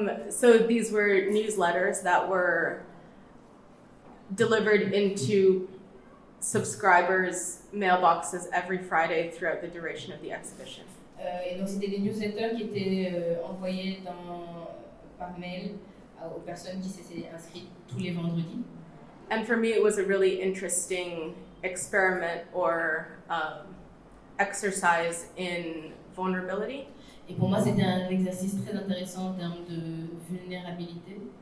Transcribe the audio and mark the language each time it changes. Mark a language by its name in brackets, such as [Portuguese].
[English] So these were newsletters that were delivered into subscribers' mailboxes every Friday throughout the duration of the exhibition. [French] Et donc c'était des newsletters qui étaient envoyés par mail aux personnes qui s'étaient inscrites tous les vendredis. [English] And for me, it was a really interesting experiment or exercise in vulnerability. [French] Et pour moi, c'était un exercice très intéressant en termes de vulnérabilité.